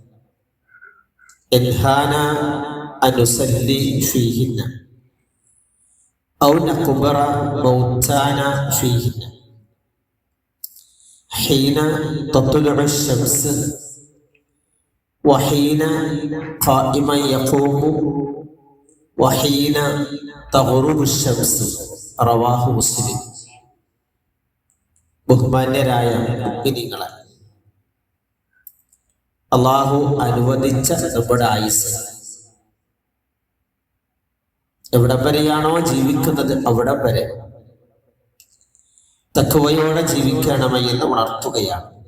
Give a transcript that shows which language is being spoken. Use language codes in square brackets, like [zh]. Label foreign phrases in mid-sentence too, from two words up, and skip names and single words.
[ar] ينهانا أن نصلي فيهن أو نقبر موتانا فيهن: حين تطلع الشمس، وحين قائما يقوم، وحين تغرب الشمس. رواه مسلم. [ml] ബഹുമാന്യരായ മുഅ്മിനീങ്ങളെ, അള്ളാഹു അനുവദിച്ച നമ്മുടെ ആയുസ് എവിടം വരെയാണോ ജീവിക്കുന്നത് അവിടം വരെ തഖ്വയോടെ ജീവിക്കണമെന്ന് ഉണർത്തുകയാണ്.